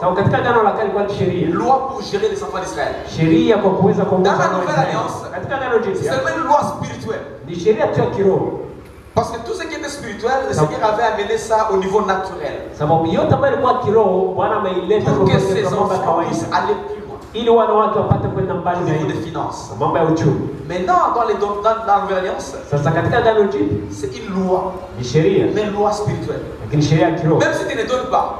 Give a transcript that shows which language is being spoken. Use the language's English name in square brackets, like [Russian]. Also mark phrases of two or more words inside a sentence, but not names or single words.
[French] Loi pour gérer les enfants d'Israël. Dans la nouvelle alliance, c'est seulement une loi spirituelle. Parce que tout ce qui était spirituel, le Seigneur avait amené ça au niveau naturel. Pour que ces enfants puissent aller plus loin. [Swahili] ili wanawake wapate kwenda mbali [French] au niveau [Swahili] zaidi [French] des finances. [Swahili] mambo ya uchumi. [French] Maintenant, dans l'alliance, [Swahili] Sasa katika agano jipya [French] c'est une loi, [Swahili] ni sheria, [French] mais une loi spirituelle. [Swahili] lakini sheria ya kiroho. [French] Même si tu ne donnes pas,